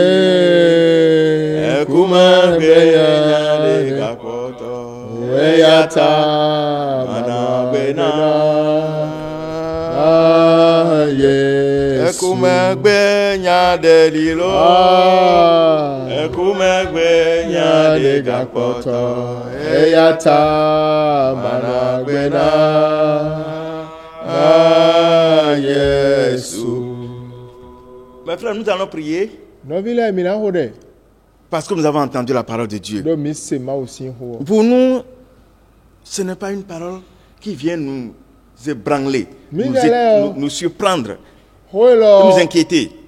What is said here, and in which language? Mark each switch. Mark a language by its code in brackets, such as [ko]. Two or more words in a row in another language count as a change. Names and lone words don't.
[ee] ekume beya de kakoto eyata mana gbena ekume gbenya deli lo ekume gbenya de kakoto eyata mana gbena Yesu. [fr] Mes frères, nous allons prier parce que nous avons entendu la parole de Dieu. Pour nous, ce n'est pas une parole qui vient nous ébranler, nous surprendre, nous inquiéter.